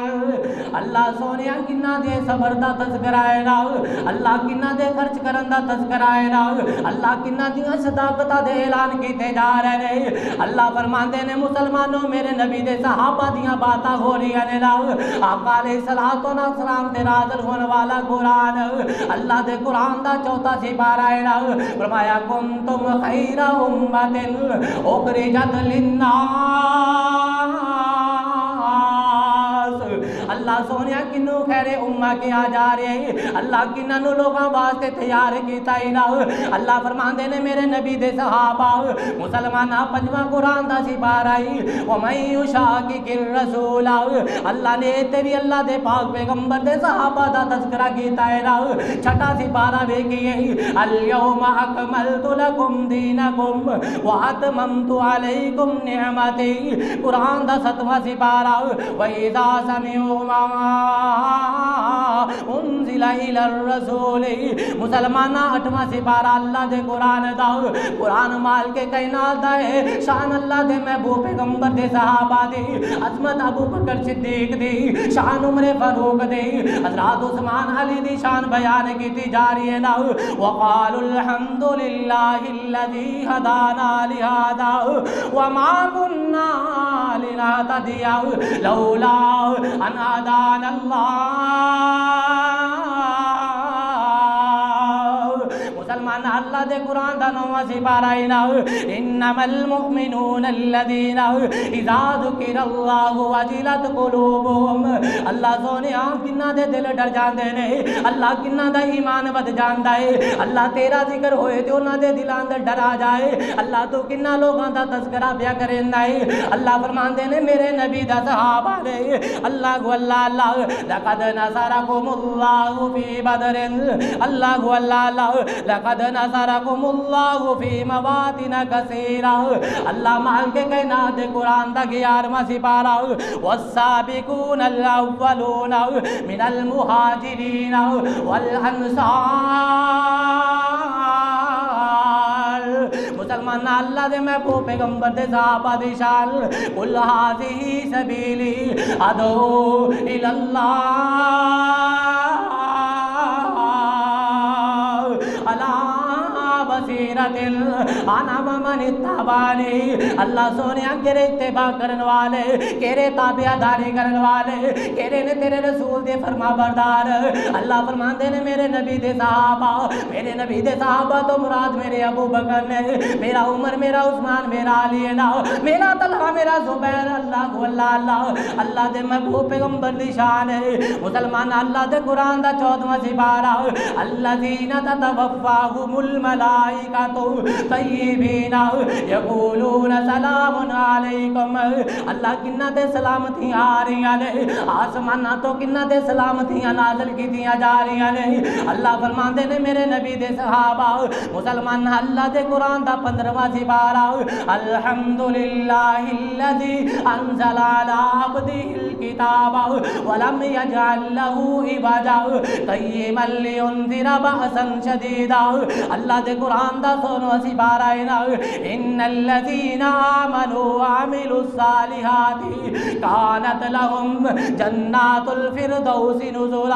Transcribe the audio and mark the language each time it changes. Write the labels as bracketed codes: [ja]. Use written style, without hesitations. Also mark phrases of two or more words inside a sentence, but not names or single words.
[pa] اللہ سوہنے کنہاں دے صبر دا تذکرہ اے نا، اللہ کنہاں دے خرچ کرن دا تذکرہ اے نا، اللہ کنہاں دیاں صداقتاں دے اعلان کیتے جا رہے نیں. اللہ فرماندے نیں مسلمانو میرے نبی دے صحابہ دیاں گلاں ہو رہیاں نیں نا. [ar] آقا عليه الصلاة والسلام [pa] تے نازل ہون والا قرآن، اللہ دے قرآن دا چوتھا سپارہ اے نا. [ar] فرمایا كنتم خير أمة أخرجت للناس. [pa] اللہ سوہنیا کنہوں خیر امہ کہہ آ جا رہے، اللہ کنہوں لوکاں واسطے تیار کیتا ای نا. اللہ فرماندے نیں میرے نبی دے صحابہ مسلماناں پنجواں قرآن دا سپارہ ای [ar] ومن يشاقق الرسول. [pa] اللہ نے تے وی اللہ دے پاک پیغمبر دے صحابہ دا تذکرہ کیتا اے نا. چھیواں سپارہ ویکھو [ar] اليوم أكملت لكم دينكم وأتممت عليكم نعمتي. [pa] قرآن دا 7واں سپارہ [ar] وإذا سمعوا ما أنزل إلى الرسول. [pa] مسلماناں 8واں سپارہ اللہ دے قرآن دا. قرآن مالک کائنات دا اے۔ شان اللہ دے محبوب پیغمبر دے صحابہ دے. عظمت ابو بکر صدیق دی، شان عمر فاروق دی، حضرت عثمان علی دی شان بیان کیتی جا رہی اے نا. [ar] وقالوا الحمد لله الذي هدانا لهذا وما كنا لنهتدي لولا أن هدانا الله. [pa] مسلمان اللہ دے قرآن دا 9واں سپارہ اے نا. [ar] إنما المؤمنون الذين إذا ذكر الله وجلت قلوبهم. [pa] اللہ سوہنے کنہاں دے دل ڈر جاندے نیں، اللہ کنہاں دا ایمان ودھ جاندا اے. اللہ تیرا ذکر ہوئے تے اوہناں دے دلاں اندر ڈر آ جائے. اللہ تو کنہاں لوکاں دا تذکرہ پیا کریندا اے. اللہ فرماندے نیں میرے نبی دا صحابہ نیں [ar] الله الله لقد نصركم الله في بدر. الله الله لقد نصركم الله في مواطن كثيرة. [pa] اللہ مالک کائنات قرآن دا 11واں سپارہ. [ar] والسابقون الأولون من المهاجرين والأنصار. [pa] مسلمان اللہ دے محبوب پیغمبر دے صحابہ دی شان. [ar] قل هذه سبيلي أدعو إلى الله على بصيرة أنا ومن اتبعني. [pa] اللہ سوہنیا کیہڑے اتباع کرن والے، کیہڑے تابعداری کرن والے، کیہڑے نیں تیرے رسول دے فرمانبردار. اللہ فرماندے نیں میرے نبی دے صحابہ۔ میرے نبی دے صحابہ توں مراد میرے ابو بکر نیں، میرا عمر، میرا عثمان، میرا علی اے نا، میرا طلحہ، میرا زبیر. اللہ اللہ اللہ دے محبوب پیغمبر دی شان اے. مسلمان اللہ دے قرآن دا 14واں سپارہ. [ar] الذين تتوفاهم الملائكة طيبين يقولون سلام عليكم. [pa] اللہ کنہاں تے سلامتیاں آ رہیاں نیں، اسماناں توں کنہاں تے سلامتیاں نازل کیتیاں جا رہیاں نیں. اللہ فرماندے نیں میرے نبی دے صحابہ۔ مسلمان اللہ دے قرآن دا 15واں سپارہ. [ar] الحمد لله الذي أنزل على عبده الكتاب ولم يجعل له عوجا قيما لينذر بأسا شديدا. [pa] اللہ دے قرآن دا 16واں سپارہ اے نا. [ar] إن الذين آمنوا وعملوا الصالحات كانت لهم جنات الفردوس نزلا.